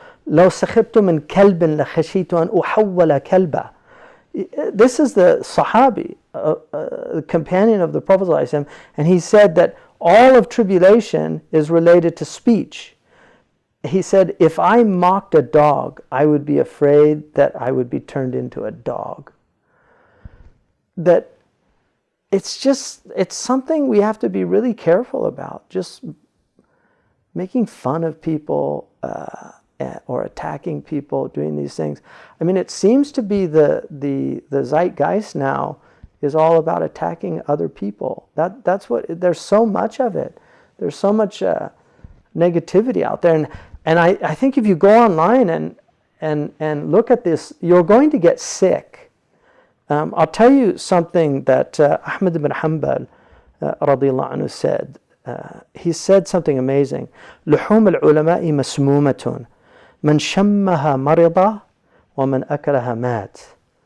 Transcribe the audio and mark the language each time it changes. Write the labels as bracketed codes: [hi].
[ar] لو سخرت من كلب لخشيت أن أحول كلبا." [en] This is the Sahabi, the companion of the Prophet ﷺ, and he said that all of tribulation is related to speech. He said, if I mocked a dog, I would be afraid that I would be turned into a dog. That it's something we have to be really careful about. Just making fun of people or attacking people, doing these things. I mean, it seems to be the zeitgeist now is all about attacking other people. That's what, there's so much of it. There's so much negativity out there. And I think if you go online and look at this, you're going to get sick. I'll tell you something that Ahmad ibn Hanbal radiyallahu anhu said. He said something amazing. [ar] لحوم العلماء مسمومة من شمها مرض ومن أكلها مات.